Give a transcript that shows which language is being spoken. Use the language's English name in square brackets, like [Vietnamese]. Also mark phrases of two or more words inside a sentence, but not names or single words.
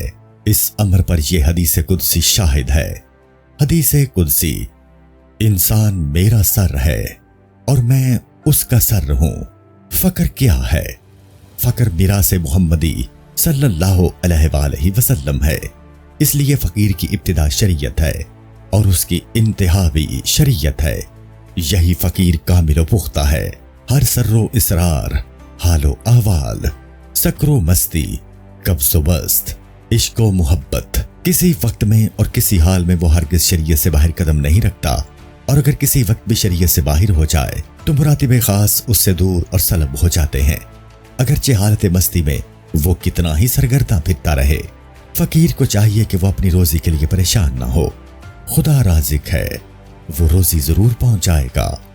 [Urdu] اس امر پر یہ حدیث قدسی شاہد ہے۔ حدیث قدسی، انسان میرا سر ہے اور میں اس کا سر ہوں۔ فقر کیا ہے؟ فقر میراث محمدی صلی اللہ علیہ وآلہ وسلم ہے، اس لیے فقیر کی ابتدا شریعت ہے اور اس کی انتہا بھی شریعت ہے۔ یہی فقیر کامل و پختہ ہے۔ ہر سر و اسرار، حال و احوال، سکر و مستی، قبض و بست، عشق و محبت، کسی وقت میں اور کسی حال میں وہ ہرگز شریعت سے باہر قدم نہیں رکھتا، اور اگر کسی وقت بھی شریعت سے باہر ہو جائے تو مراتب خاص اس سے دور اور سلب ہو جاتے ہیں، اگرچہ حالت مستی میں وہ کتنا ہی سرگرداں پھرتا رہے۔ فقیر کو چاہیے کہ وہ اپنی روزی کے لیے پریشان نہ ہو، خدا رازق ہے، وہ روزی ضرور پہنچائے گا۔